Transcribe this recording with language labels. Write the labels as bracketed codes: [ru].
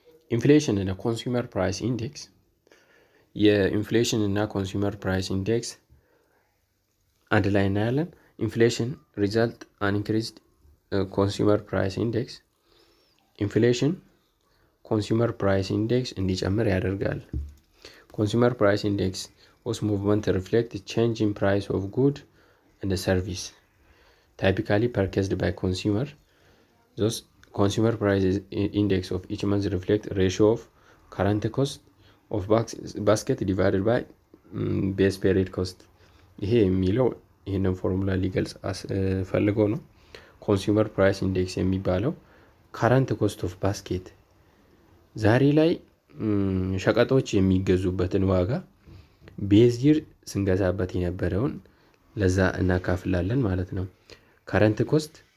[am] ኢንፍሌሽን እና ኮንሱመር ፕራይስ ኢንዴክስ፣ የኢንፍሌሽን እና ኮንሱመር ፕራይስ ኢንዴክስ አንድ ላይ እናያለን። [en] ኢንፍሌሽን ሪዛልት አን ኢንክሪዝድ ኮንሱመር ፕራይስ ኢንዴክስ፣ [am] ኢንፍሌሽን ኮንሱመር ፕራይስ ኢንዴክስ እንዲጨምር ያደርጋል። ኮንሱመር ፕራይስ ኢንዴክስ [en] whose movement reflect change in price of good and service typically purchased by consumer. Thus consumer price index of each month reflect ratio of current cost of basket divided by base period cost. [am] ይሄ የሚለው ይህንን ፎርሙላ ሊገልጽ ፈልጎ ነው። ኮንሱመር ፕራይስ ኢንዴክስ የሚባለው [en] ካረንት ኮስት ኦፍ ባስኬት፣ [am] ዛሬ ላይ ሸቀጦች የሚገዙበትን ዋጋ ቤዝ ይር ስንገዛበት የነበረውን ለዛ እናካፍላለን ማለት ነው። ካረንት ኮስት